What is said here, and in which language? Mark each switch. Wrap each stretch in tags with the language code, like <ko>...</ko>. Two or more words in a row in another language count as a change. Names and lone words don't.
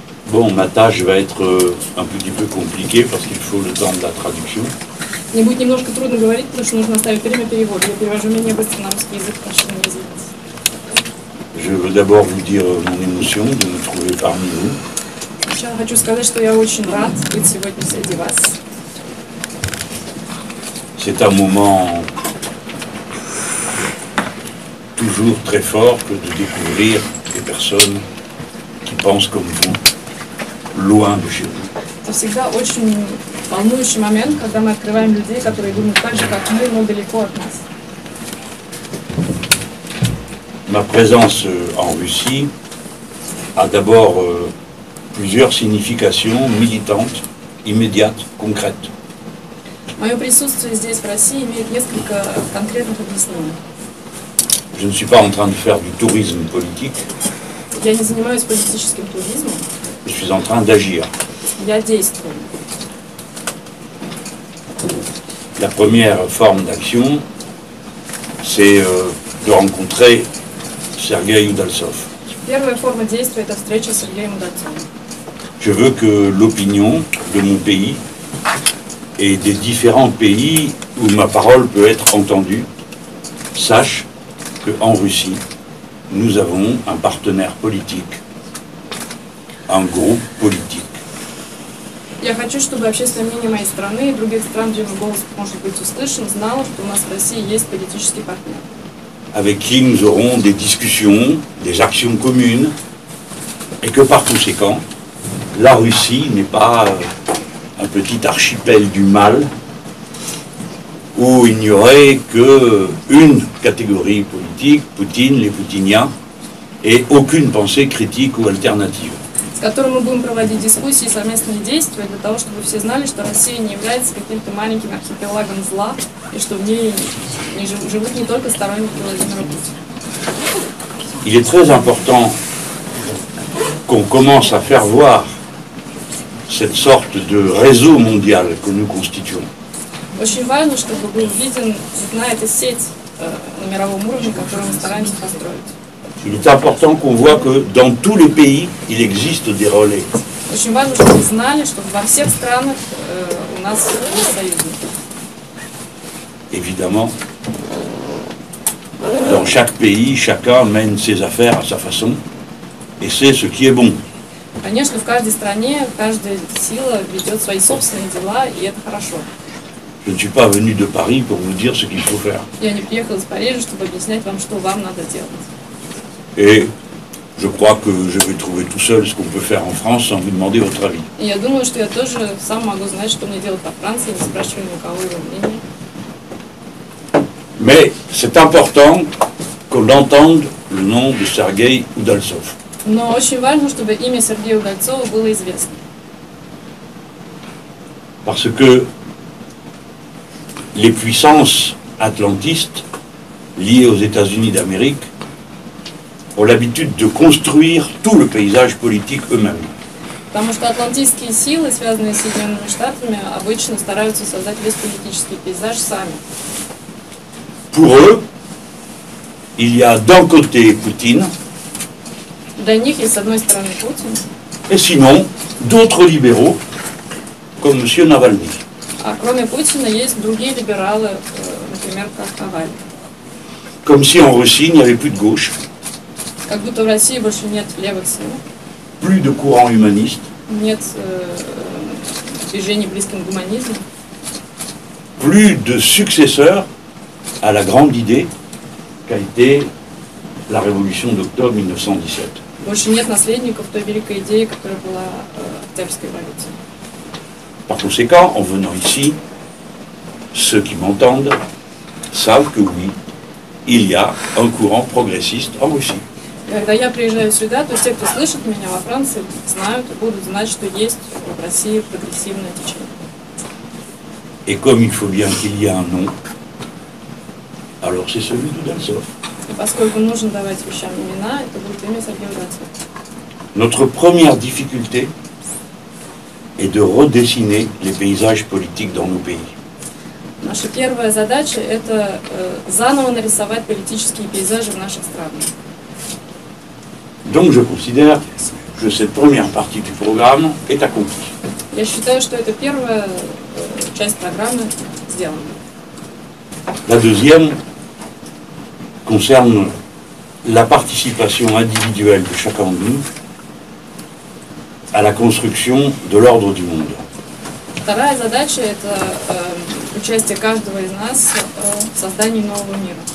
<fr>Bon, ma tâche va être un petit peu compliquée parce qu'il faut le temps de la traduction.</fr> <ru>Мне будет немножко трудно говорить, потому что нужно оставить время перевода. Я перевожу менее быстро на русский язык, потому что не извините.</ru> <fr>Je veux d'abord vous dire mon émotion de me trouver parmi vous.</fr> <ru>Я хочу сказать, что я очень рад быть сегодня среди вас.</ru> <fr>C'est un moment toujours très fort que de découvrir des personnes qui pensent comme vous, loin de chez vous.</fr> <ru>Это всегда очень волнующий момент, когда мы открываем людей, которые думают так же, как мы, но далеко от нас.</ru> <fr>Ma présence en Russie a d'abord plusieurs significations militantes, immédiates, concrètes.</fr> <ru>Мое присутствие здесь, в России, имеет несколько конкретных объяснений.</ru> <fr>Je ne suis pas en train de faire du tourisme politique,</fr> <ru>Я не занимаюсь политическим туризмом,</ru> <fr>je suis en train d'agir.</fr> <ru>я действую.</ru> <fr>La première forme d'action, c'est de rencontrer Sergueï Udaltsov.</fr> <ru>Первая форма действия – это встреча с Сергеем Удальцовым.</ru> <fr>Je veux que l'opinion de mon pays et des différents pays où ma parole peut être entendue sache qu'en Russie, nous avons un partenaire politique, un groupe politique.</fr> <ru>Я хочу, чтобы общественное мнение моей страны и других стран, где мой голос может быть услышан, знало, что у нас в России есть политический партнер,</ru> <fr>avec qui nous aurons des discussions, des actions communes, et que par conséquent, la Russie n'est pas un petit archipel du mal où il n'y aurait qu'une catégorie politique, Poutine, les poutiniens, et aucune pensée critique ou alternative.</fr> <ru>с которым мы будем проводить дискуссии и совместные действия для того, чтобы все знали, что Россия не является каким-то маленьким архипелагом зла, и что в ней живут не только сторонники Владимира Путина.</ru> <fr>Il est très important qu'on commence à faire voir cette sorte de réseau mondial que nous constituons.</fr> <ru>Очень важно, чтобы был виден эта сеть на мировом уровне, которую мы стараемся построить.</ru> <fr>Il est important qu'on voit que dans tous les pays, il existe des relais.</fr> <ru>Очень важно, чтобы вы знали, что во всех странах у нас есть союзники.</ru> <fr>Évidemment, dans chaque pays, chacun mène ses affaires à sa façon, et c'est ce qui est bon.</fr> <ru>Конечно, в каждой стране каждая сила ведет свои собственные дела, и это хорошо.</ru> <fr>Je ne suis pas venu de Paris pour vous dire ce qu'il faut faire.</fr> <ru>Я не приехала из Парижа, чтобы объяснять вам, что вам надо делать.</ru> <fr>Et je crois que je vais trouver tout seul ce qu'on peut faire en France sans vous demander votre avis.</fr> <ru>И я думаю, что я тоже сам могу знать, что мне делать во Франции, не спрашивая ни у кого его мнения.</ru> <fr>Mais c'est important qu'on entende le nom de Sergueï Udaltsov.</fr> <ru>Но очень важно, чтобы имя Сергея Удальцова было известно.</ru> <fr>Parce que les puissances atlantistes liées aux États-Unis d'Amérique ont l'habitude de construire tout le paysage politique eux-mêmes.</fr> <ru>Потому что атлантические силы, связанные с Соединенными Штатами, обычно стараются создать весь политический пейзаж сами.</ru> <fr>Pour eux, il y a d'un côté Poutine,</fr> <ru>Для них есть, с одной стороны, Путин,</ru> <fr>et sinon d'autres libéraux, comme M. Navalny.</fr> <ru>а кроме Путина есть другие либералы, например, как Навальный.</ru> <fr>Comme si en Russie, il n'y avait plus de gauche,</fr> <ru>Как будто в России больше нет левых сил,</ru> <fr>plus de courant humaniste,</fr> <ru>нет движений близким к гуманизму,</ru> <fr>plus de successeurs à la grande idée qu'a été la révolution d'octobre 1917.</fr> <ru>больше нет наследников той великой идеи, которая была Октябрьской революцией.</ru> <fr>Par conséquent, en venant ici, ceux qui m'entendent savent que oui, il y a un courant progressiste en Russie.</fr> <ru>Когда я приезжаю сюда, то те, кто слышит меня во Франции, знают и будут знать, что есть в России прогрессивное течение.</ru> <fr>Et comme il faut bien qu'il y ait un nom, alors c'est celui d'Udaltsov.</fr> <ru>И поскольку нужно давать вещам имена, это будет имя Сергея Удальцова.</ru> <fr>Notre première difficulté est de redessiner les paysages politiques dans nos pays.</fr> <ru>Наша первая задача – это заново нарисовать политические пейзажи в наших странах.</ru> <fr>Donc je considère que cette première partie du programme est accomplie.</fr> <ru>Я считаю, что это первая часть программы сделана.</ru> <fr>La deuxième concerne la participation individuelle de chacun de nous à la construction de l'ordre du monde.</fr> <ru>Вторая задача – это участие каждого из нас в создании нового мира.</ru>